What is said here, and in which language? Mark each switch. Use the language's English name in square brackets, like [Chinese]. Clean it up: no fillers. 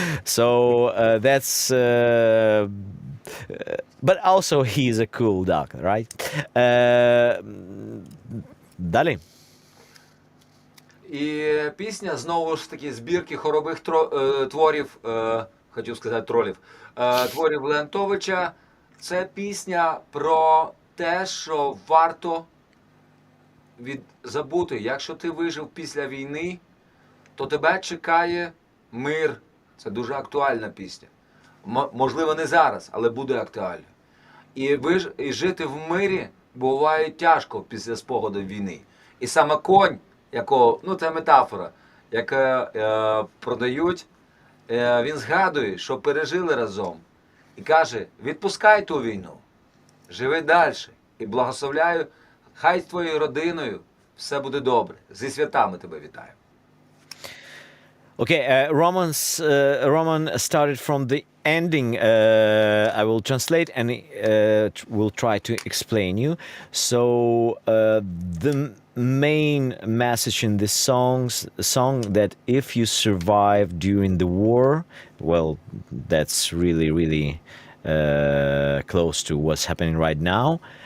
[English] So that's but also he's a cool dog, right? [Ukrainian] Далі. І пісня знову ж таки збірки хорових творів, хотів сказати тролів, творів Леонтовича. Це пісня про те, що варто забути, якщо ти вижив після війни, то тебе чекає мир. Це дуже актуальна пісня. Можливо, не зараз, але буде актуально. І жити в мирі буває тяжко після спогаду війни. І саме конь, якого, ну це метафора, яку продають, він згадує, що пережили разом. І каже, відпускай ту війну, живи далі. І благословляю, хай з твоєю родиною все буде добре. Зі святами тебе вітаю. [English] Okay, Roman started from the ending. I will translate and will try to explain you. So the main message in this song that if you survive during the war, well, that's really close to what's happening right now.